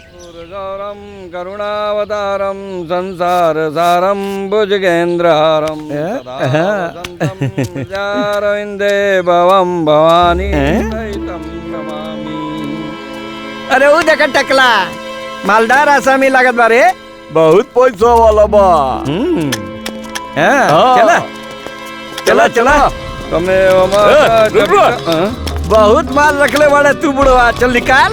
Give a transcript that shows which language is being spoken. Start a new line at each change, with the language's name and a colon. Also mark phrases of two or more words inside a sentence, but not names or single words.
Sanskrit: गौरम करुणावतारम संसार सारम भुजगेंद्रहारम विंदे भवम भवानी सहितम नमामि।
Bhojpuri: अरे वो देखा टकला मालदार आसामी लागत बारे, बहुत पैसा वाला बा। चला चला चला बहुत माल रखले बाड़े तू बुढ़वा, चल निकाल।